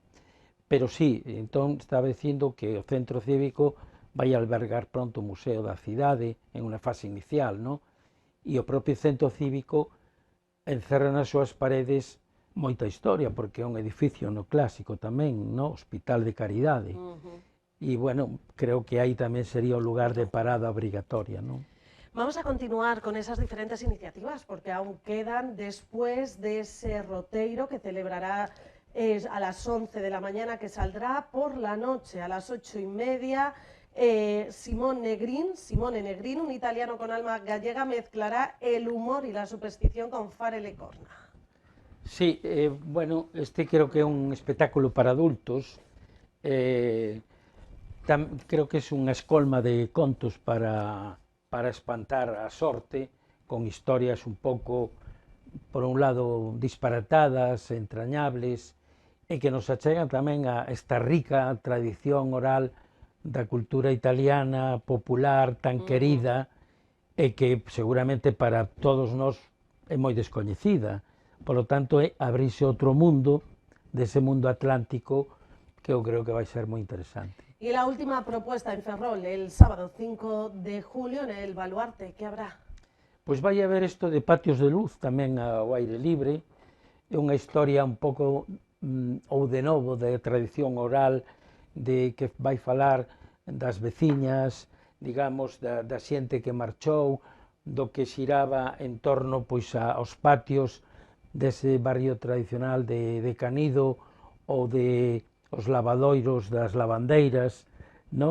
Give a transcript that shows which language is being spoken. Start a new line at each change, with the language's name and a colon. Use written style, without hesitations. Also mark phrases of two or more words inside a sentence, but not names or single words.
Galician: Pero sí, entón estaba dicindo que o Centro Cívico vai albergar pronto o Museo da Cidade en unha fase inicial, non? E o propio Centro Cívico encerra nas súas paredes moita historia, porque é un edificio neoclásico tamén, non? Hospital de Caridade. E, bueno, creo que aí tamén sería o lugar de parada obrigatoria, non?
Spanish: Vamos a continuar con esas diferentes iniciativas, porque aún quedan después de ese roteiro que celebrará a las 11 de la mañana, que saldrá por la noche a las 8:30. Simone Negrin, un italiano con alma gallega, mezclará el humor y la superstición con Fare le Corna. Sí,
Galician: bueno, este creo que é un espectáculo para adultos. Creo que é unha escolma de contos para espantar a sorte, con historias un pouco, por un lado, disparatadas, entrañables, e que nos achegan tamén a esta rica tradición oral da cultura italiana, popular, tan querida, e que seguramente para todos nós é moi descoñecida.
Spanish: Por lo tanto,
Galician: é abrirse outro mundo, dese mundo atlántico, que eu creo que vai ser moi interesante.
Spanish: Y la última propuesta en Ferrol, el sábado 5 de julio en el Baluarte, ¿qué habrá?
Galician: Pois vai haber isto de patios de luz tamén ao aire libre, é unha historia un pouco ou de novo de tradición oral, de que vai falar das veciñas, digamos, da xente que marchou, do que xiraba en torno pois aos patios dese barrio tradicional de Canido, ou de os lavadoiros das lavandeiras, no?